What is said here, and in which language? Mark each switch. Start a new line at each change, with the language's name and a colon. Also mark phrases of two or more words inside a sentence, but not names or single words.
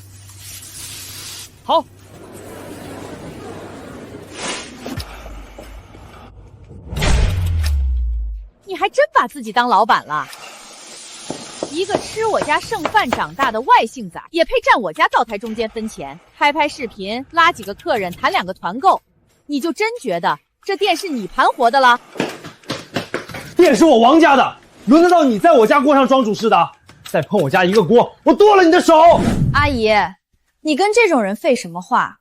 Chinese: 好。你還真把自己當老闆了？一個吃我家剩飯長大的外姓崽，也配站我家灶台中間分錢？拍視頻，拉幾個客人，談2個團購，你就真覺得這店是你盤活的了？店是我王家的，輪得到你在我家鍋上裝主事的？再碰我家一個鍋，我剁了你的手！阿姨，你跟這種人廢什麼話？